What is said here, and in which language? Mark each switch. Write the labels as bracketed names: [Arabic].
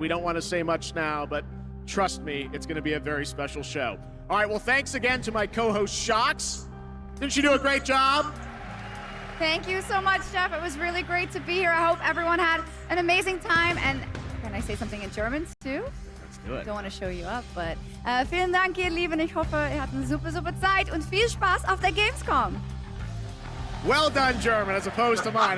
[English] We don't want to say much now, but trust me, it's going to be a very special show. All right, well, thanks again to my co-host, Shocks. Didn't she do a great job? Thank you so much, Jeff. It was really great to be here. I hope everyone had an amazing time. And can I say something in German too? Let's do it. I don't want to show you up, but [German] vielen Dank, ihr Lieben. Ich hoffe, ihr hattet eine super, super Zeit und viel Spaß auf der Gamescom. [English] Well done, German, as opposed to mine.